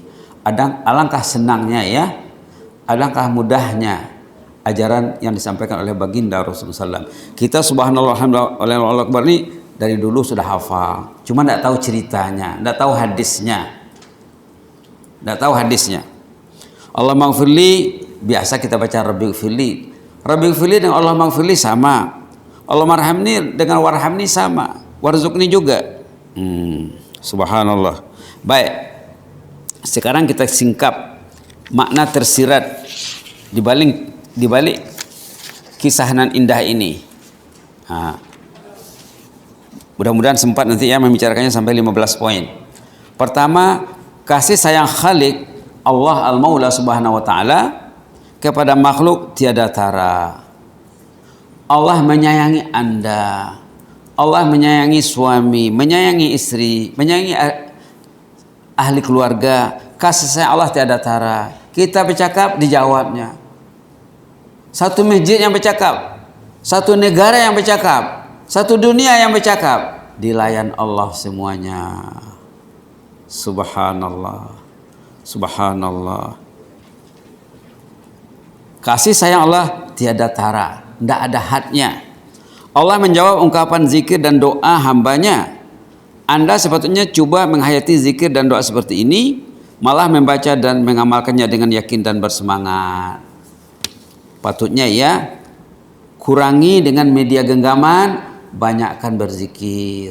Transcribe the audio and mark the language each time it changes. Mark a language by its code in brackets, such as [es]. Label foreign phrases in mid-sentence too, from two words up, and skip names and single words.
[ms] Alangkah senangnya ya, alangkah mudahnya ajaran yang disampaikan oleh baginda Rasulullah SAW. Kita [ar] سبحان الله والحمد لله أكبر [ms] ini dari dulu sudah hafal, cuma tidak tahu ceritanya, tidak tahu hadisnya. [ar] اللهم اغفر لي [ms] biasa kita baca [ar] رب اغفر لي. رب اغفر لي [ms] dengan [ar] اللهم اغفر لي [ms] sama. [ar] اللهم ارحمني [ms] dengan warhamni sama. Warzuqni juga. Subhanallah. Baik. Sekarang kita singkap makna tersirat di balik kisah nan indah ini. Mudah-mudahan sempat nanti ya membicarakannya sampai 15 poin. Pertama, kasih sayang Khalik Allah Al-Maula [ar] سبحانه وتعالى [ms] kepada makhluk tiada tara. Allah menyayangi Anda. Allah menyayangi suami, menyayangi istri, menyayangi ahli keluarga. Kasih sayang Allah tiada tara. Kita bercakap dijawabnya. Satu masjid yang bercakap, satu negara yang bercakap, satu dunia yang bercakap, dilayan Allah semuanya. [ar] سبحان الله، سبحان الله. [ms] Kasih sayang Allah tiada tara, tidak ada hadnya. Allah menjawab ungkapan zikir dan doa hambanya. Anda sepatutnya coba menghayati zikir dan doa seperti ini, malah membaca dan mengamalkannya dengan yakin dan bersemangat. Patutnya ya, kurangi dengan media genggaman, banyakkan berzikir.